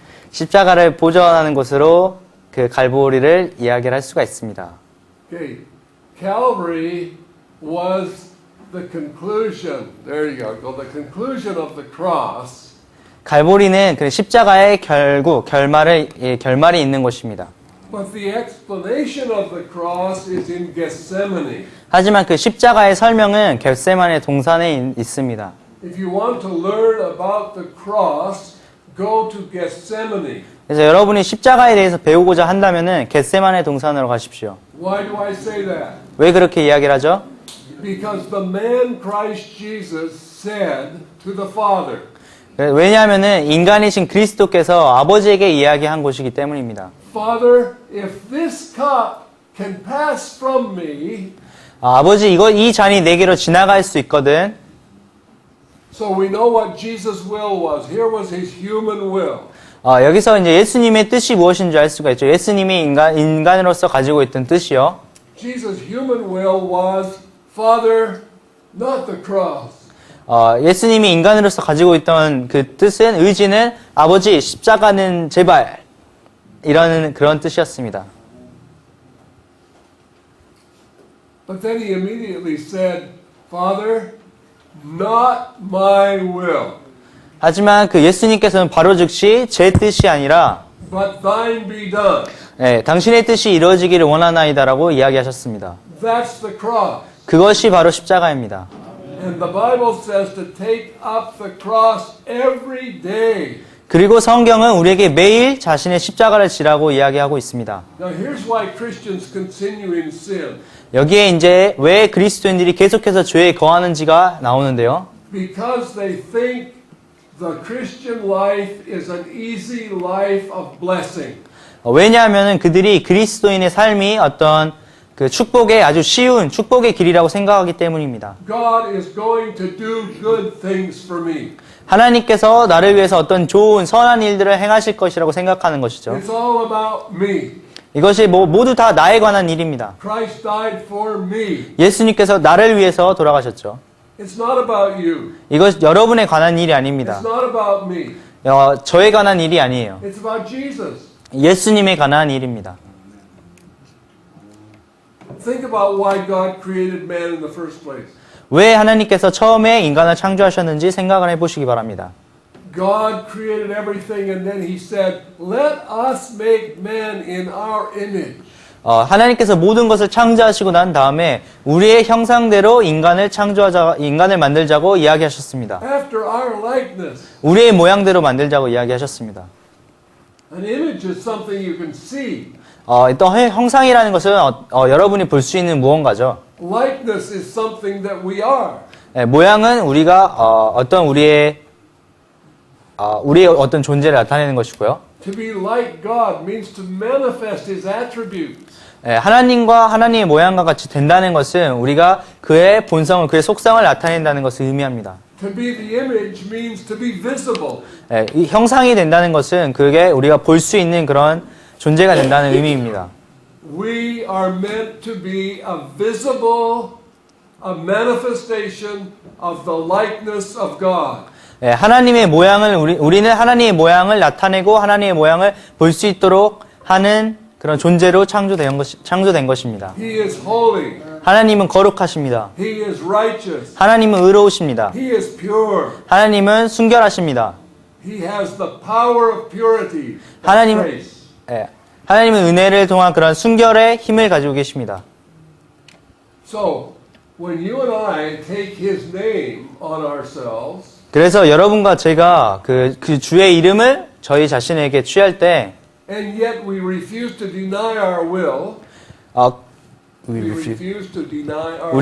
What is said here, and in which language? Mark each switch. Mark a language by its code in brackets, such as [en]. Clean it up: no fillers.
[ko] 십자가를 보존하는 곳으로 그 갈보리를 이야기를 할 수가 있습니다. [en] Okay. Calvary was the conclusion. There you go. The conclusion of the cross. [ko] 갈보리는 그 십자가의 결말이 있는 곳입니다. [en] But the explanation of the cross is in Gethsemane. [ko] 하지만 그 십자가의 설명은 겟세마네 동산에 있습니다. [en] If you want to learn about the cross, go to Gethsemane. [ko] 그래서 여러분이 십자가에 대해서 배우고자 한다면은 겟세마네 동산으로 가십시오. [en] Why do I say that? [ko] 왜 그렇게 이야기를 하죠? [en] Because the man Christ Jesus said to the Father, [ko] 왜냐하면은 인간이신 그리스도께서 아버지에게 이야기한 곳이기 때문입니다. [en] Father, if this cup can pass from me, [ko] 아버지 이 잔이 내게로 지나갈 수 있거든. [en] so we know what Jesus' will was. Here was his human will. [ko] 여기서 이제 예수님의 뜻이 무엇인지 알 수가 있죠. 예수님이 인간으로서 가지고 있던 뜻이요. [en] Jesus' human will was, Father, not the cross. [ko] 예수님이 인간으로서 가지고 있던 그 뜻은 의지는 아버지 십자가는 제발 이런 그런 뜻이었습니다. [en] But then he immediately said, Father, not my will, [ko] 하지만 그 예수님께서는 바로 즉시 제 뜻이 아니라 [en] but thine be done. [ko] 당신의 뜻이 이루어지기를 원하나이다라고 이야기하셨습니다. [en] That's the cross. [ko] 그것이 바로 십자가입니다. [en] And the Bible says to take up the cross every day. [ko] 그리고 성경은 우리에게 매일 자신의 십자가를 지라고 이야기하고 있습니다. [en] Now here's why Christians continue in sin. [ko] 여기에 이제 왜 그리스도인들이 계속해서 죄에 거하는지가 나오는데요. [en] Because they think the Christian life is an easy life of blessing. [ko] 왜냐하면 그들이 그리스도인의 삶이 어떤 그 축복의 아주 쉬운 축복의 길이라고 생각하기 때문입니다. [en] God is going to do good things for me. [ko] 하나님께서 나를 위해서 어떤 좋은 선한 일들을 행하실 것이라고 생각하는 것이죠. [en] It's all about me. [ko] 이것이 모두 다 나에 관한 일입니다. [en] Christ died for me. [ko] 예수님께서 나를 위해서 돌아가셨죠. [en] It's not about you. [ko] 이것 여러분에 관한 일이 아닙니다. [en] It's not about me. [ko] 저에 관한 일이 아니에요. [en] It's about Jesus. [ko] 예수님에 관한 일입니다. [en] Think about why God created man in the first place. [ko] 왜 하나님께서 처음에 인간을 창조하셨는지 생각을 해보시기 바랍니다. [en] God created everything and then he said, let us make man in our image. [ko] 하나님께서 모든 것을 창조하시고 난 다음에 우리의 형상대로 인간을 만들자고 이야기하셨습니다. [en] After our likeness. [ko] 우리의 모양대로 만들자고 이야기하셨습니다. [en] An image is something you can see. [ko] 또 형상이라는 것은 여러분이 볼 수 있는 무언가죠. [en] Likeness is something that we are. [ko] 모양은 우리가 우리의 어떤 존재를 나타내는 것이고요. [en] To be like God means to manifest His attributes. [ko] 하나님과 하나님의 모양과 같이 된다는 것은 우리가 그의 본성을, 그의 속성을 나타낸다는 것을 의미합니다. [en] To be the image means to be visible. [ko] 이 형상이 된다는 것은 그게 우리가 볼 수 있는 그런 존재가 된다는 의미입니다. [en] We are meant to be a visible, a manifestation of the likeness of God. [ko] 하나님의 모양을 우리는 하나님의 모양을 나타내고 하나님의 모양을 볼 수 있도록 하는 그런 존재로 창조된 것입니다. [en] He is holy. [ko] 하나님은 거룩하십니다. [en] He is righteous. [ko] 하나님은 의로우십니다. [en] He is pure. [ko] 하나님은 순결하십니다. [en] He has the power of purity. [ko] 하나님- [en] Grace. [ko] 하나님은 은혜를 통한 그런 순결의 힘을 가지고 계십니다. [en] So, when you and I take His name on ourselves, [ko] 그래서 여러분과 제가 그 주의 이름을 저희 자신에게 취할 때 [en] and yet we refuse to deny our will, we refuse to deny our